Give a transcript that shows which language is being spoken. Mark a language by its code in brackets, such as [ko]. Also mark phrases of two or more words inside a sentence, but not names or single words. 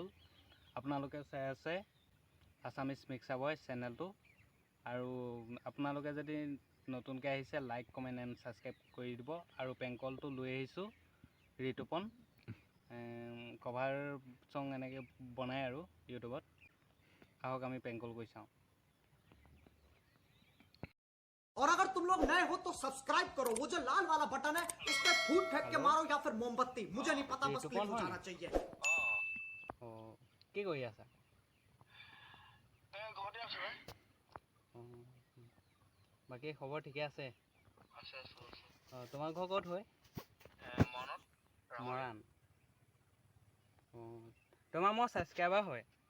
[as] আপোনালোকে চাই আছে আছামিজ মিক্সা বয় চেনেলটো। আৰু আপোনালোকে যদি নতুনকৈ আহিছে [en] like comment and subscribe [as] কৰি দিব। আৰু প্ৰেংক কলটো লৈ আহিছোঁ ঋতুপন, [en] cover song [as] এনেকৈ বনায় আৰু ইউটিউবত। আহক আমি [en] prank call [as] কৰি চাওঁ। [hi] और अगर तुम लोग नए हो तो सब्सक्राइब करो, वो जो लाल वाला बटन है उस पर फूट फेंक के मारो या फिर मोमबत्ती, मुझे नहीं पता, बस क्लिक हो जाना चाहिए। [as] কি কৰি আছা? বাকী খবৰ ঠিকে আছে? তোমাৰ ঘৰ ক'ত হয়? মৰাণ। তোমাৰ মোৰ ছাবস্ক্ৰাইবাৰ হয়।